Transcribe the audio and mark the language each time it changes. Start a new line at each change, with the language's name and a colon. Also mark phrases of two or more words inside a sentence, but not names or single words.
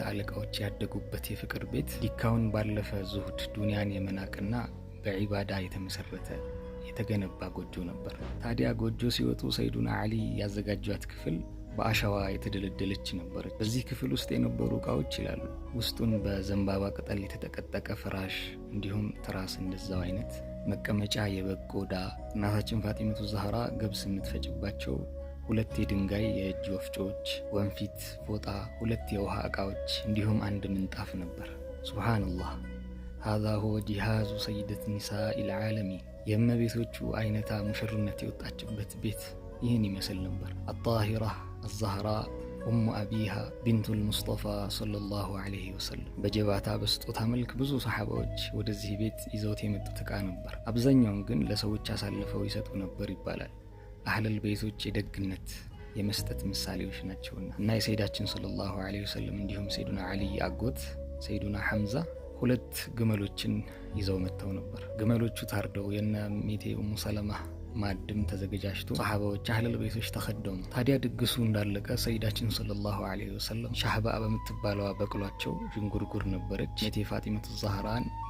Amharic: አለቃዎች ያደጉበት የፍቅር ቤት ዲካውን ባለፈ ዙሁድ ዱንያን የመናቅና በዒባዳ የተመሰረተ የተገነባ ጎጆ ነበር። ታዲያ ጎጆ ሲወጡ ሰይዱና ዓሊ ያዘጋጇት ክፍል በአሸዋ የተደለደለች ነበረች። በዚህ ክፍል ውስጥ የነበሩ ዕቃዎች ይላሉ ውስጡን በዘንባባ ቅጠል የተጠቀጠቀ ፍራሽ እንዲሁም ትራስ፣ እንደዛው አይነት መቀመጫ፣ የበግ ቆዳ፣ እናታችን ፋጢመቱ ዛህራ ገብስ የምትፈጭባቸው 2 የድንጋይ የእጅ ወፍጮዎች፣ ወንፊት፣ ፎጣ፣ 2 የውሃ ዕቃዎች እንዲሁም 1 ምንጣፍ ነበር። ሱብሃንአላህ
Arabic: هذا هو جهاز سيدة نساء
Amharic: العالمين የእመቤቶቹ አይነታ ሙሽርነት የወጣችበት ቤት ይህን ይመስል ነበር።
Arabic: الطاهرة الزهراء أم أبيها بنت المصطفى صلى الله عليه وسلم
Amharic: በጀባታ በስጦታ መልክ ብዙ ሰሓባዎች ወደዚህ ቤት ይዘውት የመጡት ዕቃ ነበር። አብዛኛውን ግን ለሰዎች አሳልፈው ይሰጡ ነበር ይባላል። አህለል ቤቶች የደግነት የመስጠት ምሳሌዎች ናቸውና እና የሰይዳችን
Arabic: صلى الله عليه وسلم
Amharic: እንዲሁም ሰይዱና ዓሊ አጎት ሰይዱና ሐምዛ 2 ግመሎችን ይዘው መጥተው ነበር። ግመሎቹ ታርደው የነ እሜቴ ኡሙ ሰለማ ማድም ተዘጋጅቶ ሰሃባዎች አህለል ቤቶች ተኸደሙ። ታዲያ ድግሱ እንዳለቀ ሰይዳችን
Arabic: صلى الله عليه وسلم
Amharic: ሻህባ በምትባለዋ በቅሏቸው ዥንጉርጉር ነበረች። እሜቴ ፋጢመቱ ዛህራን